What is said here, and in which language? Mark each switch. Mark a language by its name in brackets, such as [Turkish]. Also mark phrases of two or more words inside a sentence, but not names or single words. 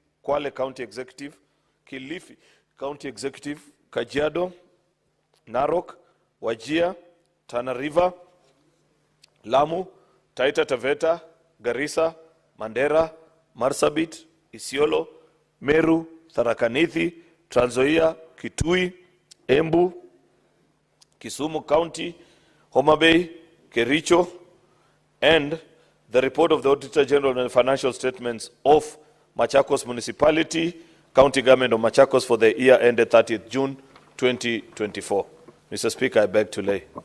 [English] Kwale County Executive, Kilifi County Executive, Kajiado, Narok, Wajir, Tana River, Lamu, Taita Taveta, Garissa, Mandera, Marsabit, Isiolo, Meru, Tharaka Nithi, Trans Nzoia, Kitui, Embu, Kisumu County, Homa Bay, Kericho, and the report of the Auditor General and financial statements of Machakos Municipality, County Government of Machakos for the year ended 30th June 2024. Mr. Speaker, I beg to lay.